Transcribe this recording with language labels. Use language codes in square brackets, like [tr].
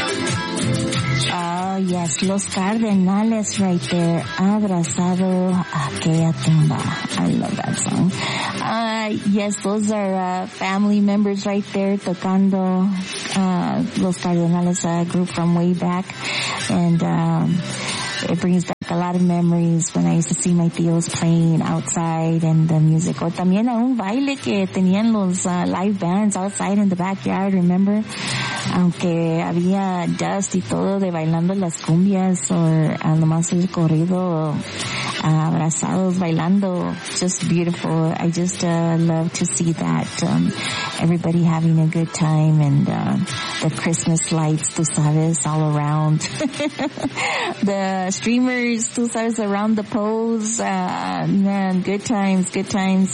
[es] rodillas, los cardenales Reiter abrazado a aquella tumba. [en] I love that song. Yes, those are family members right there [es] tocando los cardenales, [en] a group from way back. And it brings back a lot of memories when I used to see my tios playing outside and the music. [es] O también a un baile que tenían los [en] live bands outside in the backyard, remember? [es] Aunque había dust y todo de bailando las cumbias o a lo más el corrido, abrazados, bailando. [en] Just beautiful. I just love to see that everybody having a good time and the Christmas lights, [es] tú sabes, [en] all around. The streamers, [es] tú sabes, [en] around the poles. Man, good times, good times.